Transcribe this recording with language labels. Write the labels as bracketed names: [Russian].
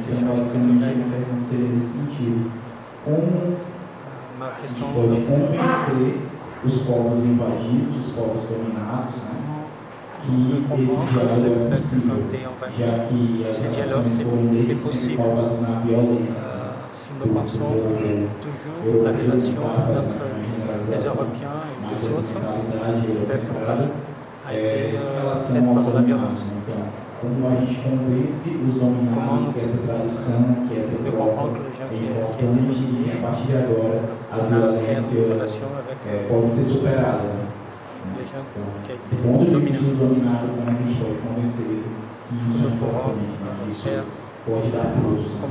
[Portuguese] Então, basicamente, a pergunta seria nesse sentido. Como a gente pode convencer os povos invadidos, os povos dominados, né, que esse diálogo é possível, já que as relações foram desde sempre pautadas na violência. [French] Nous pensons toujours la relation entre les Européens et les autres peuples [Portuguese] em relação ao dominado. Então, como a gente convence os dominados que essa tradução, que essa troca é importante e a partir de agora a violência pode ser superada. Então, do ponto de vista do dominado, como a gente pode convencer que isso é importante, isso pode dar frutos.